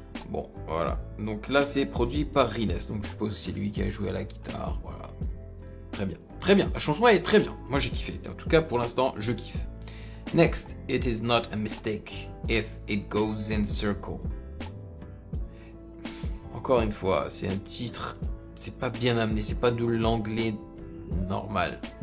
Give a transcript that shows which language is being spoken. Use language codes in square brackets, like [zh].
[fr] Bon, voilà. Donc là, c'est produit par Riles. Donc je suppose que c'est lui qui a joué à la guitare. Voilà. Très bien. Très bien. La chanson est très bien. Moi, j'ai kiffé. En tout cas, pour l'instant, je kiffe. [en] Next. It is not a mistake if it goes in circle. [fr] Encore une fois, c'est un titre... C'est pas bien amené. C'est pas de l'anglais normal.